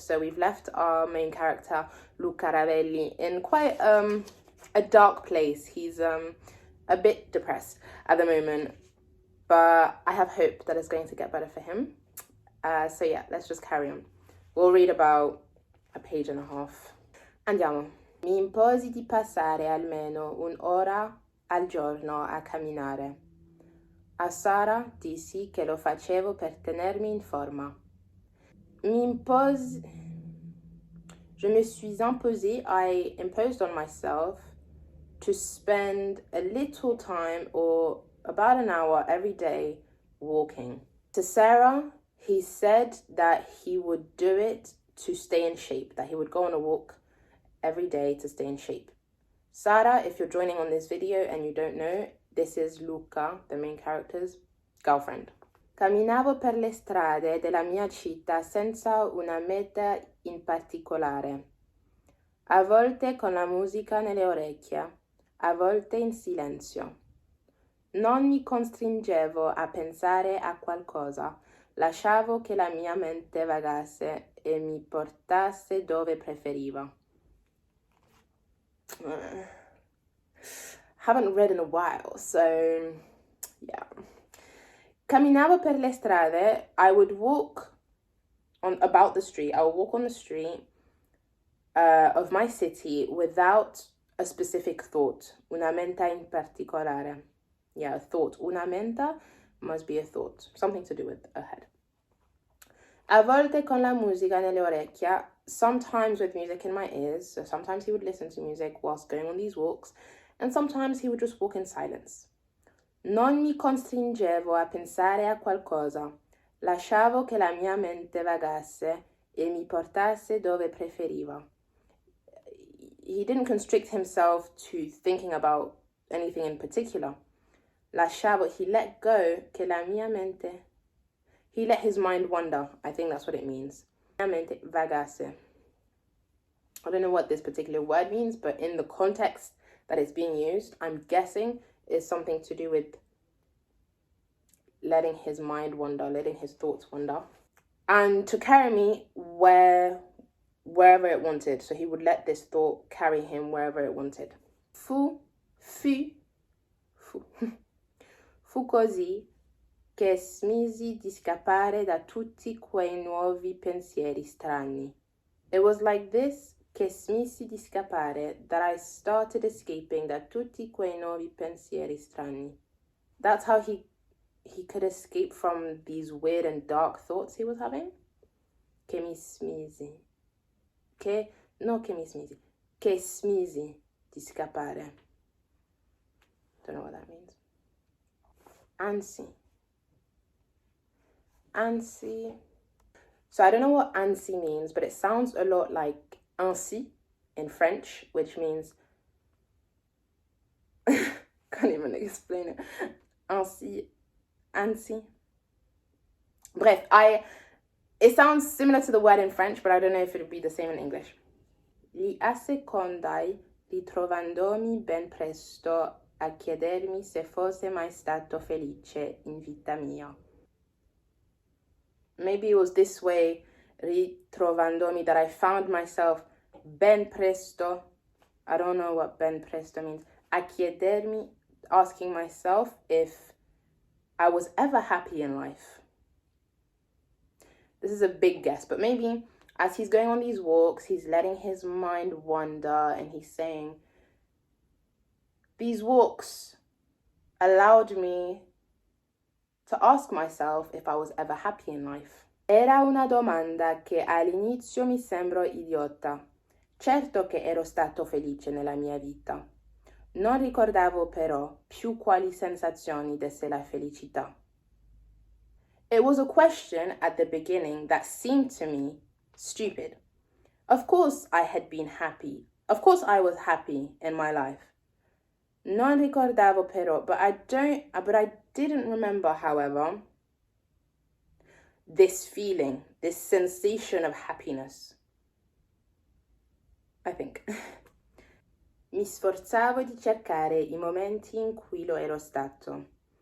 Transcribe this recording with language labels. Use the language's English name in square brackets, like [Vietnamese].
[English] So we've left our main character, Luca Ravelli, in quite a dark place. He's a bit depressed at the moment, but I have hope that it's going to get better for him. So yeah, let's just carry on. We'll read about a page and a half. [Italian] Andiamo. Mi imposi di passare almeno un'ora al giorno a camminare. A Sara dissi che lo facevo per tenermi in forma. [French] Je me suis imposé, [English] I imposed on myself to spend a little time or about an hour every day walking. To Sarah, he said that he would do it to stay in shape, that he would go on a walk every day to stay in shape. Sara, if you're joining on this video and you don't know, this is Luca, the main character's girlfriend. [Italian] Camminavo per le strade della mia città senza una meta in particolare. A volte con la musica nelle orecchie, a volte in silenzio. Non mi costringevo a pensare a qualcosa. Lasciavo che la mia mente vagasse e mi portasse dove preferiva. [English] Haven't read in a while, so yeah. [Italian] Camminavo per le strade, [English] I would walk about the street. I would walk on the street of my city without a specific thought. [Italian] Una menta in particolare. [English] Yeah, a thought. [Italian] Una menta [English] must be a thought, something to do with a head. [Italian] A volte con la musica nelle orecchie, [English] sometimes with music in my ears. So sometimes he would listen to music whilst going on these walks, and sometimes he would just walk in silence. [Italian] Non mi costringevo a pensare a qualcosa. Lasciavo che la mia mente vagasse e mi portasse dove preferiva. [English] He didn't constrict himself to thinking about anything in particular. [Italian] Lasciavo, [English] he let go [Italian] che la mia mente. [English] He let his mind wander. I think that's what it means. [Italian] La mente vagasse. [English] I don't know what this particular word means, but in the context that it's being used, I'm guessing is something to do with letting his mind wander, letting his thoughts wander. And to carry me wherever it wanted. So he would let this thought carry him wherever it wanted. [Italian] Fu così che smisi di scappare da tutti quei nuovi pensieri strani. [English] It was like this [Italian] che smisi di scappare [English] that I started escaping [Italian] da tutti quei nuovi pensieri strani. [English] That's how he could escape from these weird and dark thoughts he was having. [Italian] Che smisi di scappare. [English] Don't know what that means. Anzi. So I don't know what Anzi means, but it sounds a lot like ainsi in French, which means can't even explain it. Anzi. Bref, It sounds similar to the word in French, but I don't know if it would be the same in English. [Italian] Li assecondai, ritrovandomi ben presto a chiedermi se fosse mai stato felice in vita mia. [English] Maybe it was this way, ritrovandomi, that I found myself [Italian] ben presto. [English] I don't know what [Italian] ben presto [English] means. [Italian] A chiedermi, [English] asking myself if I was ever happy in life. This is a big guess, but maybe as he's going on these walks, he's letting his mind wander, and he's saying, these walks allowed me to ask myself if I was ever happy in life. [Italian] Era una domanda che all'inizio mi sembrò idiota. Certo che ero stato felice nella mia vita. Non ricordavo però più quali sensazioni desse la felicità. [English] It was a question at the beginning that seemed to me stupid. Of course I had been happy. Of course I was happy in my life. [Italian] Non ricordavo però, [English] but I didn't remember, however, this feeling, this sensation of happiness. I think. [Italian] Mi sforzavo di cercare I momenti in cui lo ero stato.